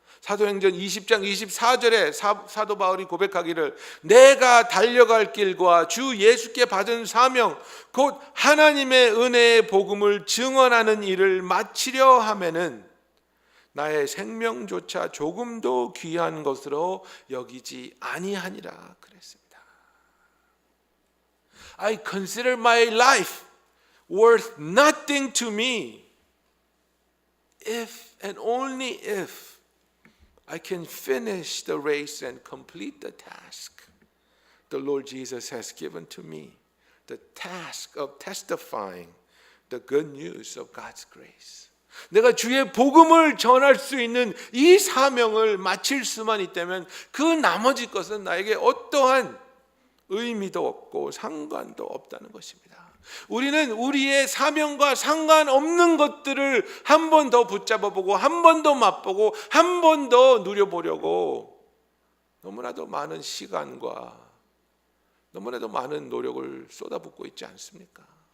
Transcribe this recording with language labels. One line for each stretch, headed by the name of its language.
Korean: 사도행전 20장 24절에 사도 바울이 고백하기를 내가 달려갈 길과 주 예수께 받은 사명 곧 하나님의 은혜의 복음을 증언하는 일을 마치려 하면은 나의 생명조차 조금도 귀한 것으로 여기지 아니하니라 그랬습니다.
English: I consider my life worth nothing to me if and only if I can finish the race and complete the task the Lord Jesus has given to me, the task of testifying the good news of God's grace.
Korean: 내가 주의 복음을 전할 수 있는 이 사명을 마칠 수만 있다면 그 나머지 것은 나에게 어떠한 의미도 없고 상관도 없다는 것입니다. 우리는 우리의 사명과 상관없는 것들을 한 번 더 붙잡아보고 한 번 더 맛보고 한 번 더 누려보려고 너무나도 많은 시간과 너무나도 많은 노력을 쏟아붓고 있지 않습니까?